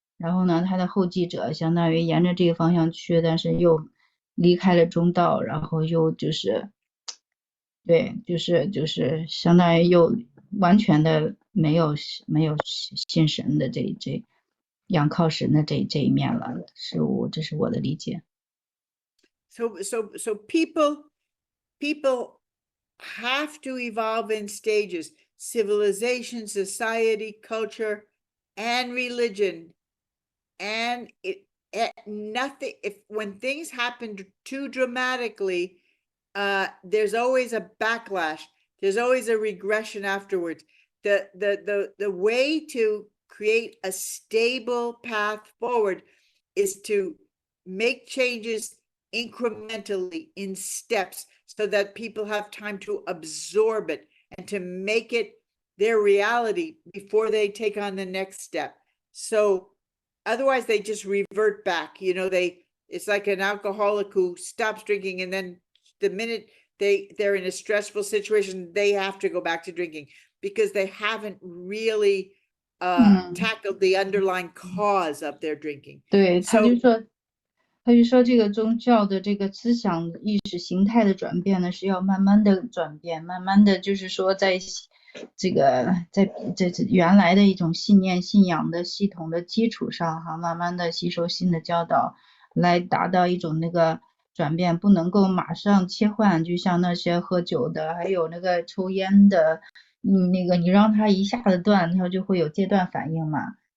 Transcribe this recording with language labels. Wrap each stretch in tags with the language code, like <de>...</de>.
<zh>然后呢，他的后继者相当于沿着这个方向去，但是又离开了中道，然后又就是对，就是相当于又完全的没有信神的仰靠神的这一面了，这是我的理解。</zh> <en>So people have to evolve in stages: civilization, society, culture, and religion. And nothing, when things happen too dramatically, there's always a backlash. There's always a regression afterwards. The way to create a stable path forward is to make changes incrementally in steps so that people have time to absorb it and to make it their reality before they take on the next step. So otherwise they just revert back. It's like an alcoholic who stops drinking, and then the minute they're in a stressful situation, they have to go back to drinking because they haven't really tackled the underlying cause of their drinking.</en> <zh>对，他就</zh> <en>So</en> <zh>说这个宗教的这个思想意识形态的转变呢，是要慢慢的转变，慢慢的就是说在这原来的一种信仰的系统的基础上哈，慢慢的吸收新的教导，来达到一种那个转变，不能够马上切换，就像那些喝酒的，还有那个抽烟的，那个你让他一下子断，他就会有戒断反应嘛。</zh>